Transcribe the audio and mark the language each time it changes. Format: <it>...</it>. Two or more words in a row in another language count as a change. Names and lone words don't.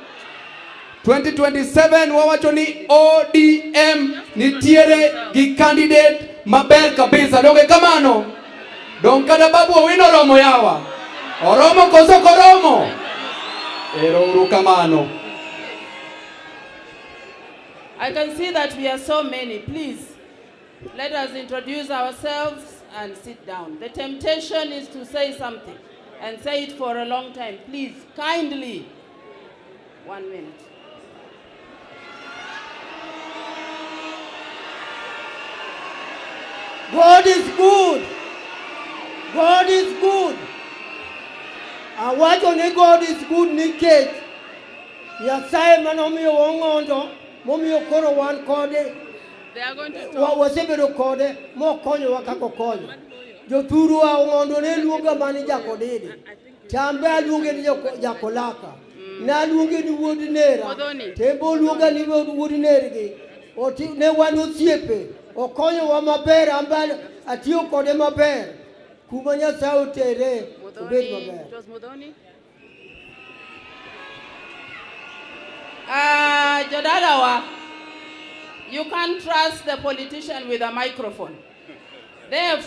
<luo>2027 wawacho ni ODM nitiere gi candidate maber kabisa. Donge kamano? Dong kada Babu Owino romo yawa. Oromo koso koromo? Ero uru kamano.</luo> <en>I can see that we are so many. Please, let us introduce ourselves and sit down. The temptation is to say something and say it for a long time. Please, kindly, 1 minute. God is good. God is good.</en> <luo>Awacho ni</luo> <en>God is good</en> <luo>nikech Nyasaye manomiyo Ong'ondo, momiyo koro wan kode.</luo> <en>They are going to talk.</en> <luo>Wasebedo kode mokonyowa kaka okonyo. Jothuru wa Ong'ondo ne luonga mani jakodede. Chambe aluonge ni jakolaka. Na aluonge ni wuod nera. Tembo luonga ni wuod nergi. Ne wan osiepe. Okonyowa maber, ambal atiyo kode maber. Kuma Nyasaye otere obed maber.</luo> <en>It was Modoni. Jodalawa, you can't trust the politician with a microphone. Therefore,</en>